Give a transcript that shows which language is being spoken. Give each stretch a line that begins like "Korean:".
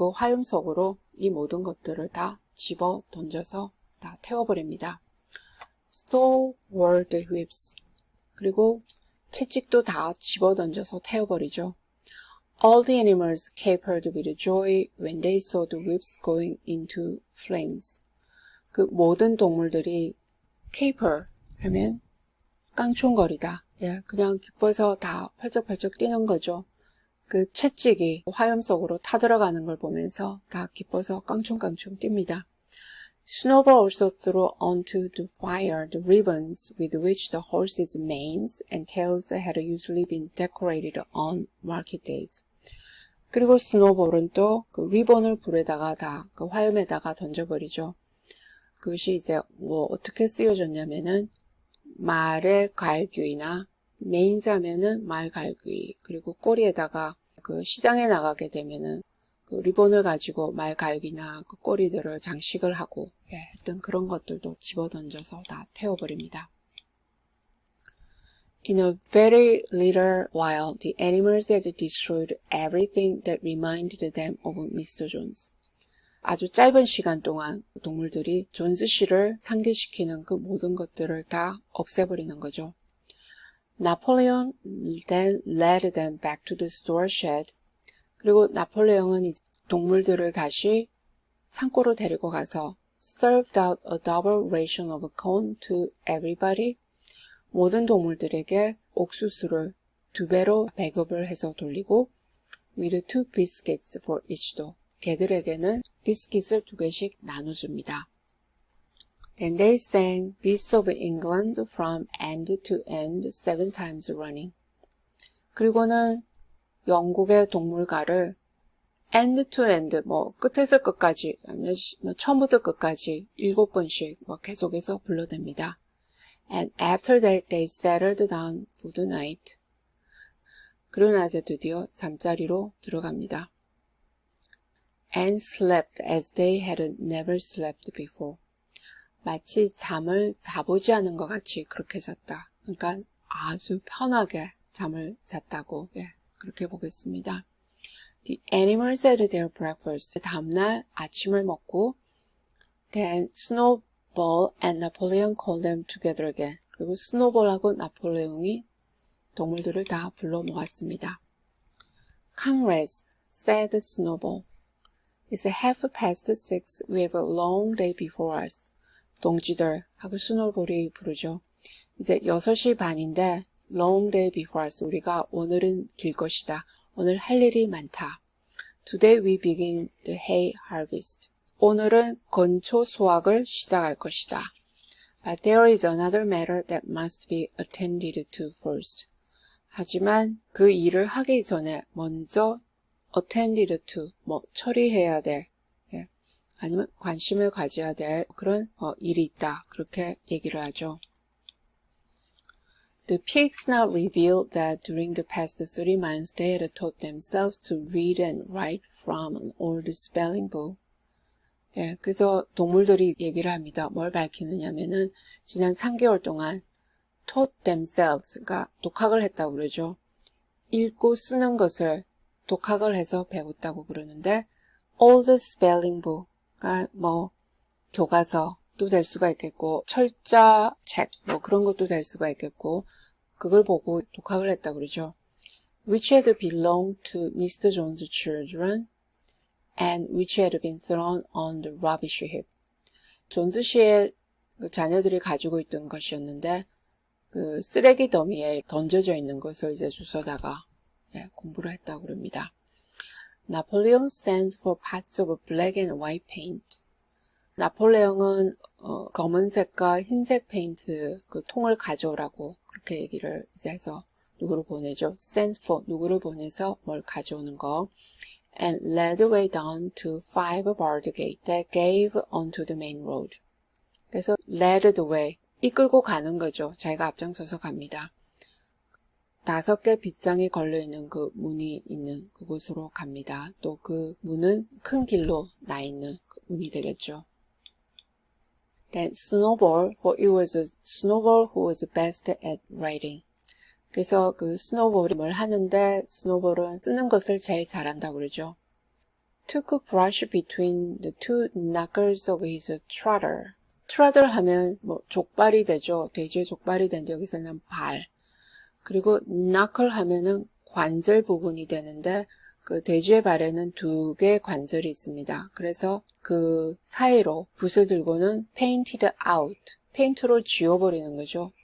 Korean: 그 화염 속으로 이 모든 것들을 다 집어 던져서 다 태워버립니다.
English: So were the whips.
Korean: 그리고 채찍도 다 집어 던져서 태워버리죠.
English: All the animals capered with joy when they saw the whips going into flames.
Korean: 그 모든 동물들이 caper 하면 깡충거리다. 그냥 기뻐서 다 펄쩍펄쩍 뛰는 거죠. 그 채찍이 화염 속으로 타들어가는 걸 보면서 다 기뻐서 깡충깡충 뜁니다.
English: Snowball also threw onto the fire the ribbons with which the horses' manes and tails had usually been decorated on market days.
Korean: 그리고 스노볼은 또 그 리본을 불에다가 다 그 화염에다가 던져버리죠. 그것이 이제 뭐 어떻게 쓰여졌냐면은 말의 갈귀나 메인스 하면은 말 갈귀, 그리고 꼬리에다가 그 시장에 나가게 되면은 그 리본을 가지고 말 갈귀나 그 꼬리들을 장식을 하고 했던 그런 것들도 집어던져서 다 태워버립니다.
English: In a very little while, the animals had destroyed everything that reminded them of Mr. Jones.
Korean: 아주 짧은 시간 동안 동물들이 존스 씨를 상기시키는 그 모든 것들을 다 없애버리는 거죠.
English: Napoleon then led them back to the store shed.
Korean: 그리고 나폴레옹은 동물들을 다시 창고로 데리고 가서
English: served out a double ration of corn to everybody.
Korean: 모든 동물들에게 옥수수를 2배로 배급을 해서 돌리고
English: with 2 biscuits for each dog.
Korean: 개들에게는 비스킷을 2개씩 나눠줍니다.
English: Then they sang Beasts of England from end to end 7 times running.
Korean: 그리고는 영국의 동물가를
English: end to end,
Korean: 끝에서 끝까지, 아니면 처음부터 끝까지 7번씩 계속해서 불러댑니다.
English: And after that, they settled down for the night.
Korean: 그리고 나서 드디어 잠자리로 들어갑니다.
English: And slept as they had never slept before.
Korean: 마치 잠을 자보지 않은 것 같이 그렇게 잤다. 그러니까 아주 편하게 잠을 잤다고 그렇게 보겠습니다.
English: The animals had their breakfast.
Korean: 다음날 아침을 먹고
English: Then Snowball and Napoleon called them together again.
Korean: 그리고 스노볼하고 나폴레옹이 동물들을 다 불러 모았습니다.
English: Comrades, said Snowball. It's 6:30. We have a long day before us.
Korean: 동지들 하고 스노볼이 부르죠. 이제 6시 반인데
English: long day before us.
Korean: 우리가 오늘은 길 것이다. 오늘 할 일이 많다.
English: Today we begin the hay harvest.
Korean: 오늘은 건초 수확을 시작할 것이다.
English: But there is another matter that must be attended to first.
Korean: 하지만 그 일을 하기 전에 먼저
English: attended to,
Korean: 처리해야 될, 아니면 관심을 가져야 될 그런 일이 있다. 그렇게 얘기를 하죠.
English: The pigs now revealed that during the past 3 months they had taught themselves to read and write from an old spelling book.
Korean: 그래서 동물들이 얘기를 합니다. 뭘 밝히느냐면은 지난 3개월 동안
English: taught themselves,
Korean: 그러니까 독학을 했다고 그러죠. 읽고 쓰는 것을 독학을 해서 배웠다고 그러는데
English: old spelling book,
Korean: 그러니까 교과서도 될 수가 있겠고 철자 책 그런 것도 될 수가 있겠고 그걸 보고 독학을 했다고 그러죠.
English: Which had belonged to Mr. Jones' children and which had been thrown on the rubbish heap.
Korean: 존스 씨의 자녀들이 가지고 있던 것이었는데 그 쓰레기 더미에 던져져 있는 것을 이제 주워다가 공부를 했다고 그럽니다.
English: Napoleon sent for pots of black and white paint.
Korean: 나폴레옹은 검은색과 흰색 페인트 그 통을 가져오라고 그렇게 얘기를 이제 해서 누구를 보내죠?
English: Sent for
Korean: 누구를 보내서 뭘 가져오는 거.
English: And led the way down to 5 barred gate that gave onto the main road.
Korean: 그래서
English: led the way
Korean: 이끌고 가는 거죠. 자기가 앞장서서 갑니다. 5개 빗장이 걸려있는 그 문이 있는 그곳으로 갑니다. 또 그 문은 큰 길로 나 있는 그 문이 되겠죠. Then Snowball, for it was Snowball who was best at writing. 그래서 그 스노볼이 뭘 하는데 스노볼은 쓰는 것을 제일 잘한다고 그러죠.
English: Took a brush between the 2 knuckles of his trotter.
Korean: trotter 하면 족발이 되죠. 돼지의 족발이 되는데 여기서는 발. 그리고 knuckle 하면은 관절 부분이 되는데 그 돼지의 발에는 2개의 관절이 있습니다. 그래서 그 사이로 붓을 들고는
English: painted out,
Korean: 페인트로 지워버리는 거죠.